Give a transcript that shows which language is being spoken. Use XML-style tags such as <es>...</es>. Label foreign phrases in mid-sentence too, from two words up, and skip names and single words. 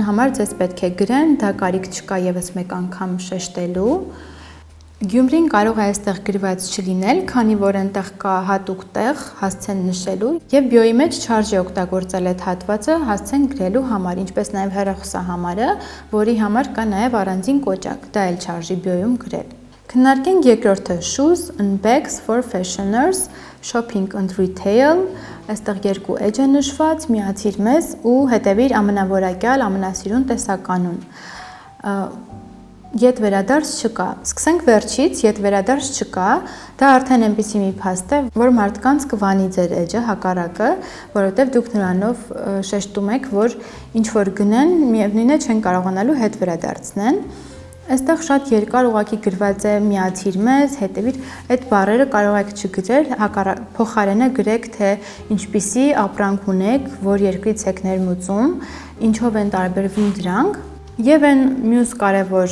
<hy>համար ձեզ պետք է գրեն, դա կարիք չկա եւս մեկ անգամ շեշտելու։ Գյումրին կարող է այստեղ գրված չլինել, քանի որ այնտեղ կա հատուկ տեղ հասցեն նշելու եւ բիոյի մեջ չարժե օգտագործել այդ հատվածը հասցեն գրելու համար, ինչպես նաեւ հեռախոսահամարը, որի համար կա նաեւ առանձին կոճակ, դա էլ չարժի բիոյում գրել։ Քննարկենք երկրորդը</hy> <en>shoes and bags for fashioners, shopping and retail,</en> <hy>այստեղ երկու էջ է նշված, միացիր մեզ ու հետևիր ամենավորակյալ, ամենասիրուն տեսականուն։ Ետ վերադարձ չկա։ Սկսենք վերջից, ետ վերադարձ չկա, դա արդեն այնպիսի մի փաստ է, որ մարդկանց կվանի ձեր էջը, հակառակը, որովհետև դուք նրանով շեշտում եք, որ ինչ որ գնեն, միևնույն է չեն կարողանալու հետ վերադարձնեն։ Այստեղ շատ երկար ուղղակի գրված է միացիր մեզ, հետևիր, այդ բառերը կարող եք չգրել, փոխարենը գրեք, թե ինչպիսի ապրանք ունեք, որ երկրից եք ներմուծում, ինչով են տարբերվում դրանք։ Եվ այն մյուս կարևոր</hy>